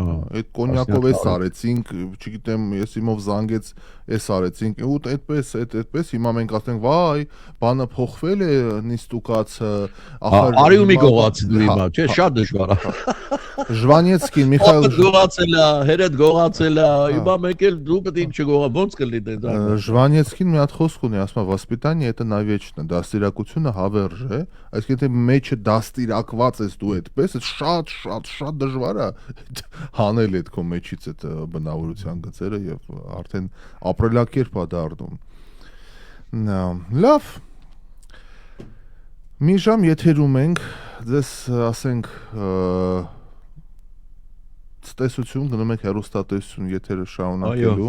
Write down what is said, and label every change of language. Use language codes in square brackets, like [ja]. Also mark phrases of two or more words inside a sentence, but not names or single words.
[hy] այդ կոնյակով էս արեցինք չգիտեմ ես իմով զանգեց էս արեցինք ու այդպես հիմա մենք ասենք վայ բանը փոխվել է նիստուկացը ախր արիումի գողացի դու հիմա չէ շատ դժվար է Ժվանեցկին Միխայել գողացել է հերեդ գողացել է հիմա մեկ էլ դու պետք է չգողա ոնց կլինի դա Ժվանեցկին մի հատ խոսք ունի ասում է [ru] воспитание это навечно [hy] դաստիարակությունը հավերժ է այսինքն եթե մեջը դաստիարակված ես դու այդպես շատ դժվար է հանել այդ քո մեջից այդ բնավորության գծերը եւ արդեն ապրելակերպ է դառնում լավ մի ժամ եթերում ենք ձեզ ասենք տեսություն գնում եք հեռուստատեսություն եթերը շարունակելու